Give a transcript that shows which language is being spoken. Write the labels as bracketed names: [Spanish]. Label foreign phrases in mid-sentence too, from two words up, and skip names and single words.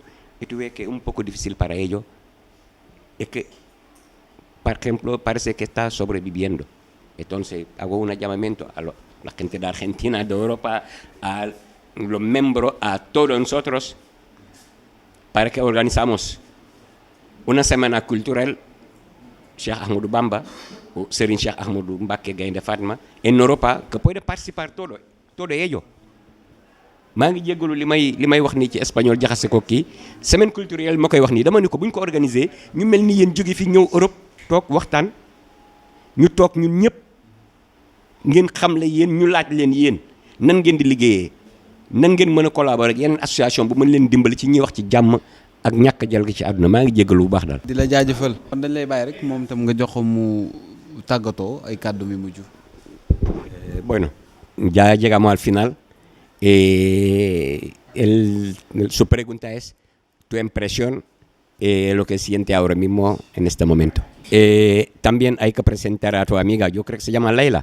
[Spanish] Y tú ves que es un poco difícil para ellos. Es que, por ejemplo, parece que está sobreviviendo. Entonces, hago un llamamiento a la gente de Argentina, de Europa, a los miembros, a todos nosotros, para que organizamos una semana cultural, Cheikh Ahmadou Bamba, o Serigne Cheikh Ahmadou Mbacké Gaïndé Fatma, en Europa, que puede participar todo ello. [Wolof] maa ngi jéggalu li may wax nii ci espagnol jaxase ko kii [French] semaine culturelle [Wolof] ma koy wax nii dama ni ko bu ñu ko organisé ñu mel ni yéen jóge fi ñëw Europe toog waxtaan ñu toog ñun ñëpp ngeen xam la yéen ñu laaj leen yéen nan ngeen di liggéeyee nan ngeen mën a collaborer ak yeneen association bu mën leen dimbali ci ñuy wax ci jàmm ak ñàkk jël gi ci àdduna maa ngi jéggalu bu baax daal. di la jaajëfal kon dañ lay bàyyi rek moom itam nga jox ko mu tàggatoo ay kàddu mi mujj. [Spanish] Bueno, ya llegamos al final. Su pregunta es tu impresión, lo que siente ahora mismo en este momento. También hay que presentar a tu amiga, yo creo que se llama Leila.